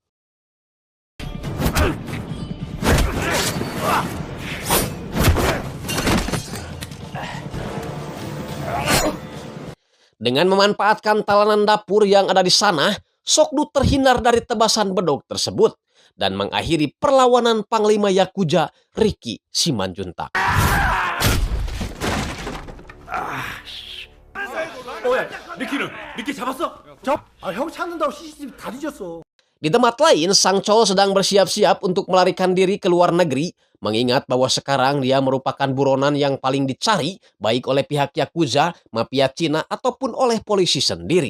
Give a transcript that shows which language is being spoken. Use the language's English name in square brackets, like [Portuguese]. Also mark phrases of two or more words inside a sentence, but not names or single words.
[Indonesian] Dengan memanfaatkan talanan dapur yang ada di sana, Sokdu terhindar dari tebasan bedog tersebut dan mengakhiri perlawanan Panglima Yakuza Ricky Simanjuntak. [Korean] 리키 잡았어? 형 찾는다고 CCTV 다 뒤졌어. [Indonesian] Di tempat lain, Sang Chol sedang bersiap-siap untuk melarikan diri ke luar negeri, mengingat bahwa sekarang dia merupakan buronan yang paling dicari, baik oleh pihak Yakuza, mafia Cina, ataupun oleh polisi sendiri.